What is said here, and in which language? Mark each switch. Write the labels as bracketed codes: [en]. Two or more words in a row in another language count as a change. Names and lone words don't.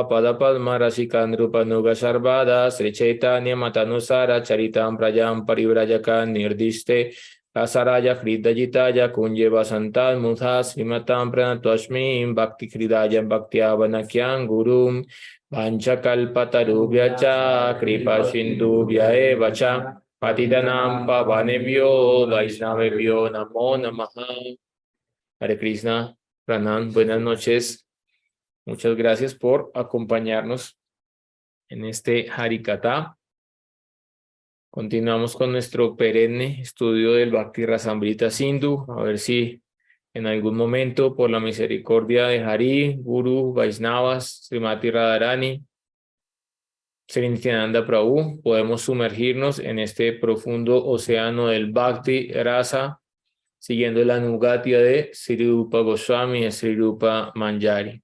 [sa] Padapadma Rasikan Rupanuga Sarvada Sri Chaitanya Matanusara Charitam Prajam Parivrajaka Nirdiste Asaraya Hridajitaya Kunje Vasantal Mudha Srimatam Pranatosmi Bhakti Hridayam Bhaktyavanakyam Gurum Vanchakalpatarubhyacha Kripa Sindhubhya Evacha Patitanam Pavanebhyo Vaishnavebhyo Namo Namaha. Hare Krishna, Pranan, [es] buenas noches. Muchas gracias por acompañarnos en este Harikatha. Continuamos con nuestro perenne estudio del Bhakti Rasamrita Sindhu. A ver si en algún momento, por la misericordia de Hari, Guru, Vaishnavas, Srimati Radharani, Sri Nityananda Prabhu, podemos sumergirnos en este profundo océano del Bhakti Rasa, siguiendo la Anugatya de Sri Rupa Goswami y Sri Rupa Manjari.